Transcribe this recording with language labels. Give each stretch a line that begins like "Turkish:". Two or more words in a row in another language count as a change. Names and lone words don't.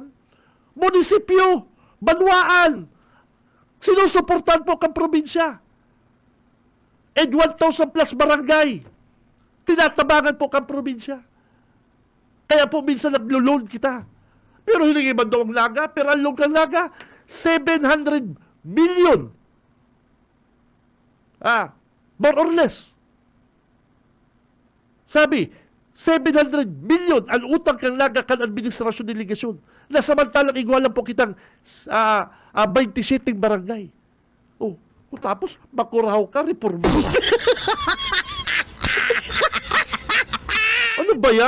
Bikol: Munisipyo, banwaan. Sinusuportahan po kang probinsya.
English: And 1,000 plus barangay.
Bikol: Tinatabangan po kang probinsya. Kaya po minsan naglo-loan kita. Pero hilingi man daw ang Naga, pero ang loan kang Naga, 700 million.
English: More or less.
Bikol: Sabi, 700 million ang utang kang Naga kan administrasyon delegasyon. Nasamantalang igwalan po kitang 27 barangay. Tapos, makuraw ka, reforma. Ano ba yan?